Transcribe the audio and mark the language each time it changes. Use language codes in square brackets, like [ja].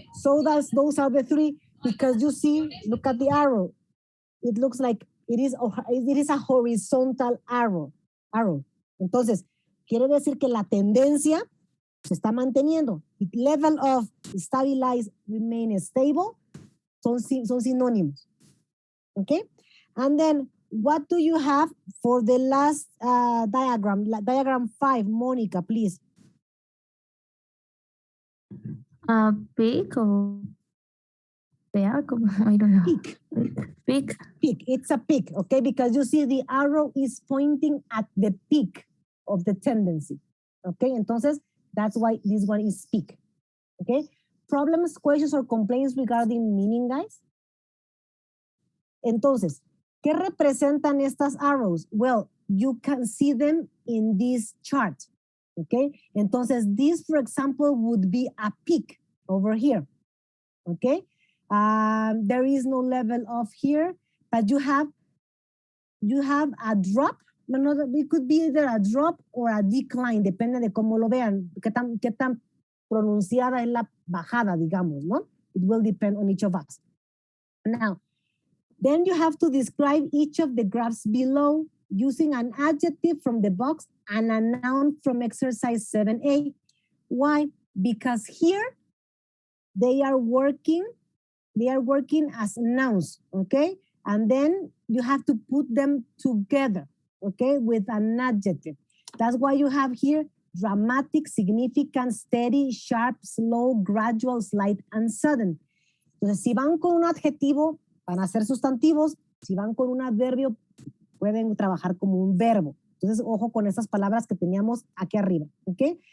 [en] So those are the 3 because you see, look at the arrow. It looks like it is a horizontal arrow. [es] Entonces, quiere decir que la tendencia se está manteniendo. [en] Level of stabilize, remain stable [es] son sinónimos. [en] Okay? And then, what do you have for the last diagram? Diagram 5, Monica, please. Peak or peak, I don't know. Peak. Peak. It's a peak, okay? Because you see the arrow is pointing at the peak of the tendency. Okay, [es] entonces [en] that's why this one is peak. Okay? Problems, questions, or complaints regarding meaning, guys? [es] Entonces, ¿qué representan estas arrows? [en] Well, you can see them in this chart. Okay? [es] Entonces, [en] this, for example, would be a peak over here. Okay? There is no level of here, but you have a drop. No, it could be either a drop or a decline, [es] depende de cómo lo vean, qué tan pronunciada es la bajada, digamos, ¿no? [en] It will depend on each of us. Now, then you have to describe each of the graphs below using an adjective from the box and a noun from exercise 7A. Why? Because here they are working as nouns, okay? And then you have to put them together, okay, with an adjective. That's why you have here dramatic, significant, steady, sharp, slow, gradual, slight, and sudden. [es] Entonces, si van con un adjetivo, van a ser sustantivos. Si van con un adverbio, pueden trabajar como un verbo. Entonces, ojo con esas palabras que teníamos aquí arriba, ¿ok?